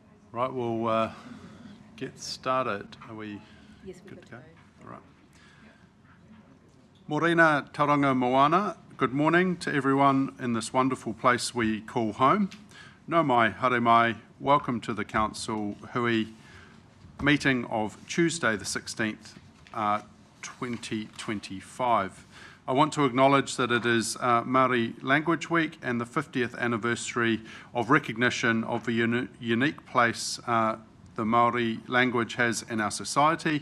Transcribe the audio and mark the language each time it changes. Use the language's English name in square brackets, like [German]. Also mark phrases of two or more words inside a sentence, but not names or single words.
[English] Right, we'll get started. Are we good to go? All right. [Māori] Morena tauranga moana. [English] Good morning to everyone in this wonderful place we call home. [Māori] Nau mai, haere mai. [English] Welcome to the Council Hui meeting of Tuesday the 16th, 2025. I want to acknowledge that it is Māori Language Week and the 50th anniversary of recognition of the unique place the Māori language has in our society.